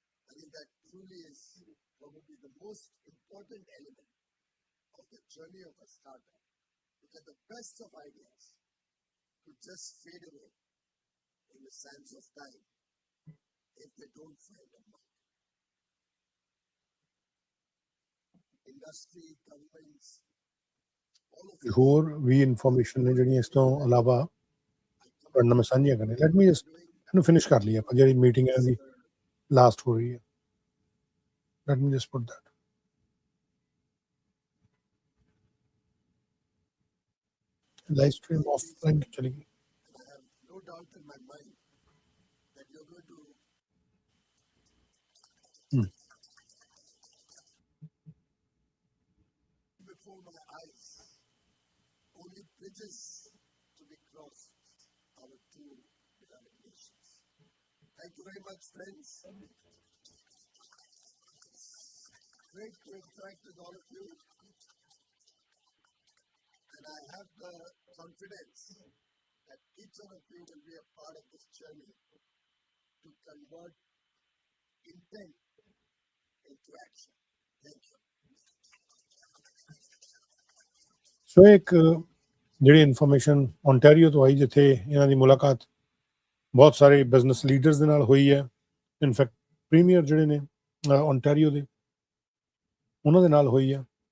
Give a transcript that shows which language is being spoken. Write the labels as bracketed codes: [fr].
[en] I think that truly is probably the most important element of the journey of a startup, because the best of ideas could just fade away in the sands of time if they don't find a market. Industry, governments, all of [pa] ਹੋਰ ਵੀ information ਨੇ ਜਿਹੜੀਆਂ ਇਸ ਤੋਂ ਇਲਾਵਾ ਤੁਹਾਡੇ ਨਾਲ ਮੈਂ ਸਾਂਝੀਆਂ ਕਰਨੇ। [en] let me just [pa] ਇਹਨੂੰ ਫਿਨਿਸ਼ ਕਰ ਲਈਏ ਆਪਾਂ, ਜਿਹੜੀ ਮੀਟਿੰਗ ਹੈ ਇਹਦੀ ਲਾਸਟ ਹੋ ਰਹੀ ਹੈ। [en] Let me just put that. [pa] Live stream of line ਚਲੀ ਗਈ। [en] I have no doubt in my mind that you're going to before my eyes only bridges to be crossed our two beloved nations. Thank you very much, friends. Great to interact with all of you. And I have the confidence that each one of you will be a part of this journey to convert intent into action. Thank you. [pa] ਸੋ ਇੱਕ ਜਿਹੜੀ information Ontario ਤੋਂ ਆਈ, ਜਿੱਥੇ ਇਹਨਾਂ ਦੀ ਮੁਲਾਕਾਤ ਬਹੁਤ ਸਾਰੇ business leaders ਦੇ ਨਾਲ ਹੋਈ ਹੈ। ਇਨਫੈਕਟ ਪ੍ਰੀਮੀਅਰ ਜਿਹੜੇ ਨੇ ਓਨਟਾਰੀਓ ਦੇ, ਉਹਨਾਂ ਦੇ ਨਾਲ ਹੋਈ ਹੈ।